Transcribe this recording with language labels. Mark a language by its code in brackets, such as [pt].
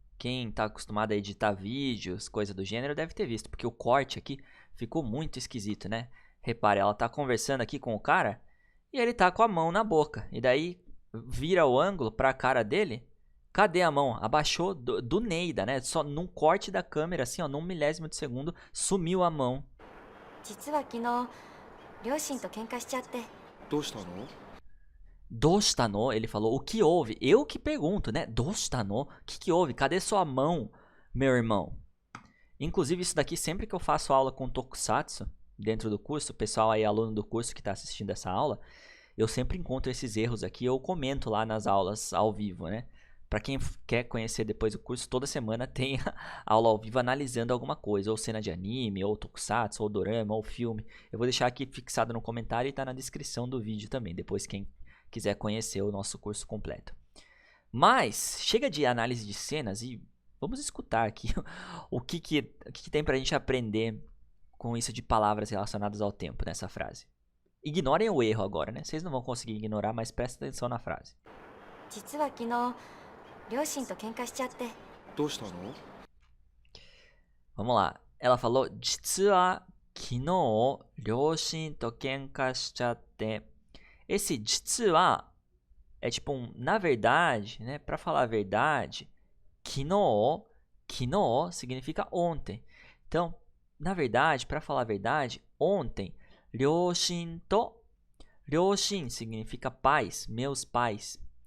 [pt] Quem tá acostumado a editar vídeos, coisa do gênero, deve ter visto, porque o corte aqui ficou muito esquisito, né? Repare, ela tá conversando aqui com o cara e ele tá com a mão na boca. E daí vira o ângulo pra cara dele. Cadê a mão? Abaixou do Neida, né? Só num corte da câmera, assim, ó, num milésimo de segundo, sumiu a mão. [ja] 実は昨日両親と喧嘩しちゃって。どうしたの？ Dosta no, [pt] ele falou, o que houve? Eu que pergunto, né? Dosta no, o que houve? Cadê sua mão, meu irmão? Inclusive, isso daqui, sempre que eu faço aula com Tokusatsu, dentro do curso, o pessoal aí, aluno do curso que está assistindo essa aula, eu sempre encontro esses erros aqui, eu comento lá nas aulas ao vivo, né? Para quem quer conhecer depois o curso, toda semana tem aula ao vivo analisando alguma coisa, ou cena de anime, ou Tokusatsu, ou dorama, ou filme. Eu vou deixar aqui fixado no comentário e tá na descrição do vídeo também, depois quem quiser conhecer o nosso curso completo. Mas, chega de análise de cenas e vamos escutar aqui o que tem pra gente aprender com isso de palavras relacionadas ao tempo nessa frase. Ignorem o erro agora, né? Vocês não vão conseguir ignorar, mas prestem atenção na frase. [ja] 実は昨日両親と喧嘩しちゃって。どうしたの？ [pt] Vamos lá. Ela falou, [ja] 実は昨日両親と喧嘩しちゃって. [pt] Esse 実は é tipo um na verdade, né? Para falar a verdade, kino significa ontem. Então, na verdade, para falar a verdade, ontem, ryoshin significa pais, meus pais.